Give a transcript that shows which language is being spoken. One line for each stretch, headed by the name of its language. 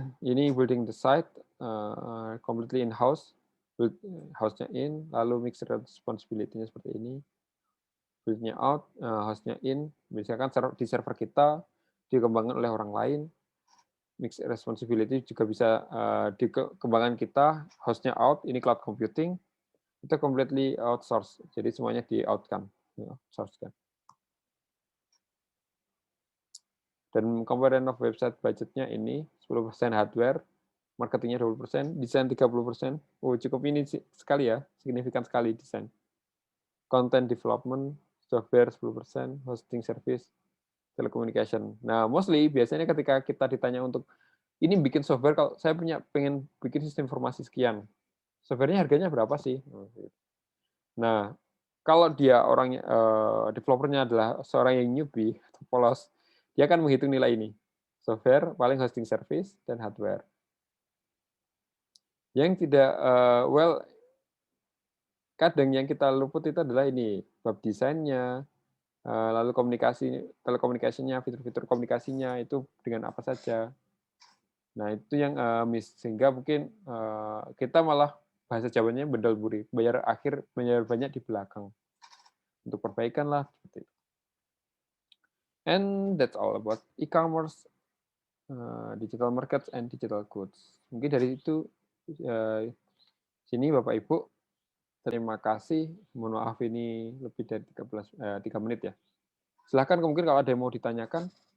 Indonesian: Ini
English: building the site completely in-house,
Indonesian: house-nya in, lalu mixed responsibility-nya seperti ini, build-nya out, house-nya in, misalkan di server kita dikembangkan oleh orang lain, mixed responsibility juga bisa dikembangkan kita, host-nya out, ini cloud computing, itu
English: completely outsource,
Indonesian: jadi semuanya di-out-kan, outsource-kan. Dan component of website budgetnya ini 10% hardware, marketingnya 20%, desain 30%. Oh, cukup ini sekali ya, signifikan sekali desain. Content development, software 10%, hosting service, telecommunication. Nah, mostly biasanya ketika kita ditanya untuk ini bikin software, kalau saya pengen bikin sistem informasi sekian, softwarenya harganya berapa sih? Nah, kalau dia orangnya developernya adalah seorang yang newbie atau polos, dia akan menghitung nilai ini. Software, paling hosting service, dan hardware. Yang tidak, kadang yang kita luput itu adalah ini, bab desainnya, lalu telekomunikasinya, fitur-fitur komunikasinya, itu dengan apa saja. Nah, itu yang miss. Sehingga mungkin kita malah bahasa Jawanya bendal-buri, bayar banyak di belakang. Untuk perbaikan lah, seperti itu.
English: And that's all about e-commerce, digital markets, and digital goods.
Indonesian: Mungkin dari itu, sini Bapak Ibu, terima kasih. Mohon maaf ini lebih dari 3 menit ya. Silahkan mungkin kalau ada yang mau ditanyakan.